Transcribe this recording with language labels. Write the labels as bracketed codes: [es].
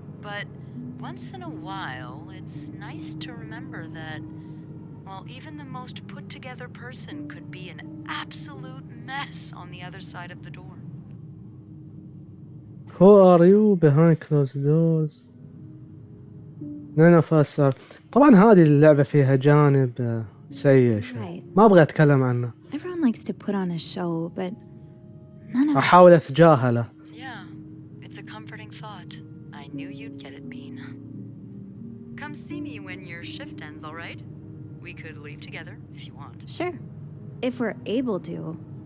[en] But once in a while, it's nice to remember that, well, even the most put-together person could be an absolute mess on the other side of the door. Who are you behind closed doors? None of us are. [ar] طبعا هذه اللعبة فيها جانب سيء شوي. ما أبغى أتكلم عنه. [en] Everyone likes to put on a show, but none of us. [ar] أحاول أتجاهله. [en] Yeah, it's a comforting thought. I knew you'd get it, Bean. Come see me when your shift ends, all right? We could leave together if you want. Sure. If we're able to.